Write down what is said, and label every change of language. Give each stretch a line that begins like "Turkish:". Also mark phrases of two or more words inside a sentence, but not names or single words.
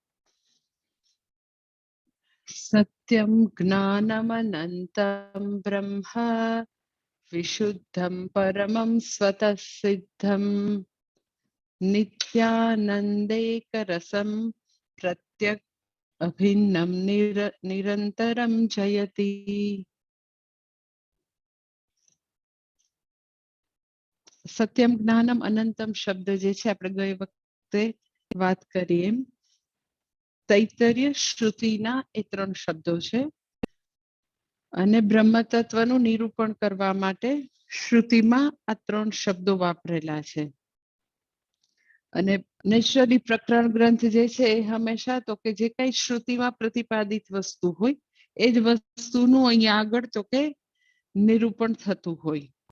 Sanskrit: सत्यं ज्ञानमनन्तं ब्रह्म विशुद्धं परमं स्वतः सिद्धं नित्यानन्देकरसं प्रत्यक् अभिन्नं निरन्तरं जयति। सत्यम् ज्ञानम् अनन्तम्
Gujarati: શબ્દ જે છે આપણે ગઈ વખતે વાત કરી એમ તૈતરીય શ્રુતિના એ ત્રણ શબ્દો છે અને બ્રહ્મ તત્વનું નિરૂપણ કરવા માટે શ્રુતિમાં આ ત્રણ શબ્દો વાપરેલા છે અને નેચરલી પ્રકરણ ગ્રંથ જે છે એ હંમેશા તો કે જે કઈ શ્રુતિમાં પ્રતિપાદિત વસ્તુ હોય એ જ વસ્તુનું અહીંયા આગળ તો કે નિરૂપણ થતું હોય।